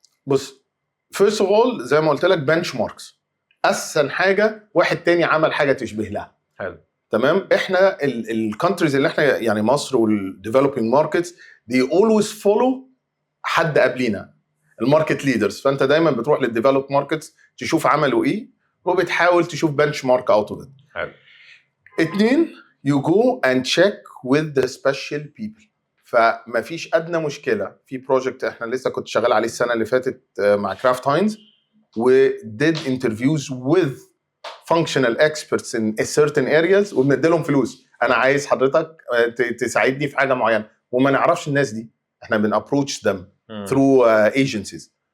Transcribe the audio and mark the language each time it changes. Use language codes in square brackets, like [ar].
[ar] بص، فيرست اوف اول زي ما قلت لك بنش ماركس، احسن حاجه واحد تاني عمل حاجه تشبه لها. حلو. تمام. احنا الكونتريز اللي احنا يعني مصر والديفلوبينج ماركتس دي اولويز فولو حد قبلينا، الماركت ليدرز. فانت دايما بتروح للديفلوب ماركتس تشوف عملوا ايه وبتحاول تشوف بنش مارك اوت اوف ات. حلو. [en] 2 you go and check with the special people. [ar] فما فيش ادنى مشكله في بروجكت احنا لسه كنت شغال عليه السنه اللي فاتت مع كرافت هاينز، و [en] did interviews with functional experts in certain areas، [ar] وبنديلهم فلوس. انا عايز حضرتك تساعدني في حاجه معينه، وما نعرفش الناس دي، احنا بنابروتش them [en] through agencies.